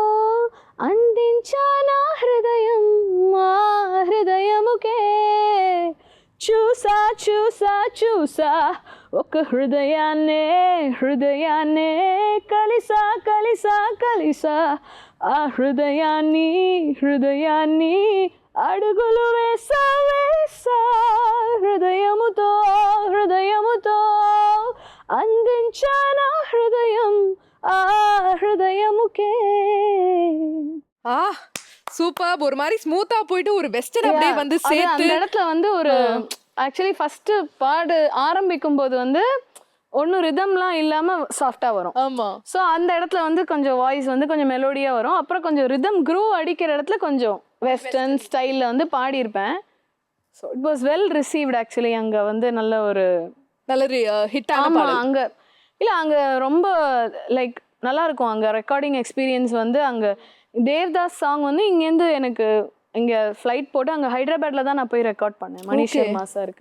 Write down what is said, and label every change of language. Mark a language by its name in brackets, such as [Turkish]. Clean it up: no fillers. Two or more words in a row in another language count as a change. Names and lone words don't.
[Telugu] అందించా నా హృదయం మా హృదయముకే చూసా చూసా చూసా ఒక హృదయాన్నే హృదయాన్నే కలిసా కలిసా కలిసా ఆ హృదయాన్ని హృదయాన్ని అడుగులు వేసా వేసా హృదయముతో హృదయముతో అందించా నా హృదయం ఆ హృదయముకే. [Tamil] ஆ சூப்பர். ஒரு மாதிரி ஸ்மூத்தா போயிட்டு ஒரு வெஸ்டர்ன் அப்படியே வந்து அது சேர்த்து அந்த இடத்துல வந்து ஒரு [English] actually first [Tamil] பாடு ஆரம்பிக்கும் போது வந்து ஒன்றும் ரிதம்லாம் இல்லாமல் சாஃப்டாக வரும். ஆமா. ஸோ அந்த இடத்துல வந்து கொஞ்சம் வாய்ஸ் வந்து கொஞ்சம் மெலோடியாக வரும். அப்புறம் கொஞ்சம் ரிதம் க்ரூ அடிக்கிற இடத்துல கொஞ்சம் [English] western style [Tamil] வந்து பாடியிருப்பேன். [English] so it was well received actually. [Tamil] அங்கே வந்து நல்ல ஒரு நல்ல ஹிட்டான ஆமாம் பாடல். அங்கே இல்லை அங்கே ரொம்ப லைக் நல்லா இருக்கும். அங்கே [English] recording experience [Tamil] வந்து அங்கே தேவ்தாஸ் சாங் வந்து இங்கேருந்து எனக்கு இங்கே ஃப்ளைட் போட்டு அங்கே ஹைதராபாத்தில் தான் நான் போய் ரெக்கார்ட் பண்ணேன் மணிஷ் சர்மா சாருக்கு.